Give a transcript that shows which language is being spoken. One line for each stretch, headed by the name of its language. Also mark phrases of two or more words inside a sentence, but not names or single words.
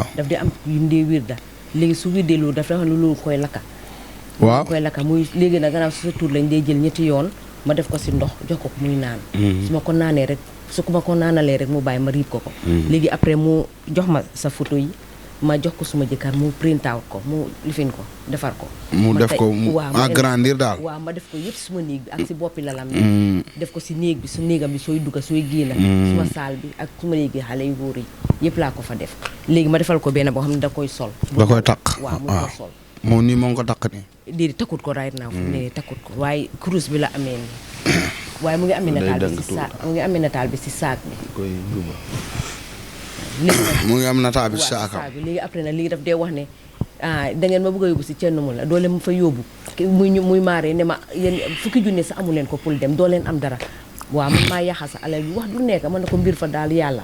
Wolof: daf dee am yum dee wir da léegi su wirdee loolu daf dafa xam ne loolu koy lakka. waaw koy lakka muy léegi nag gannaaw si sa tur lañ dee jël ñetti yoon ma def ko si ndox jox ko muy naan. su ma ko naanee rek su ma ko naanalee rek mu bàyyi ma riib ko. léegi après mu jox ma sa photo yi ma jox ko suma jëkkër mu
English: print out
Wolof: ko mu lifin ko defar ko. mu def ko mu agrandir daal. waaw ma def ko yëpp suma néeg bi ak si boppi lalam bi. def ko si néeg bi su néegam bi sooy dugga sooy génn. suma saal bi ak suma néegi xale yu góor yi yëpp laa ko fa def. léegi ma defal ko benn boo xam ne da koy sol. da koy takk waaw mu ko sol. moom nii moo ngi ko takk nii. déedéet takkut ko
English: right now.
Wolof: ne takkut ko waaye kurus bi la amee nii. waaye mu ngi amee nataal bi si saak mu ngi amee nataal bi si saak bi. mu ngi am nataal bi si saakam. léegi après nag léegi daf dee wax ne da ngeen ma bëgg a yóbbu si cenn mu la doo leen ma fa yóbbu muy maaree ne ma yéen fukki junne sax amu leen ko pour dem doo leen am dara waaw man maa yaxa sa alal bi wax du nekk man na ko mbir fa daal yàlla.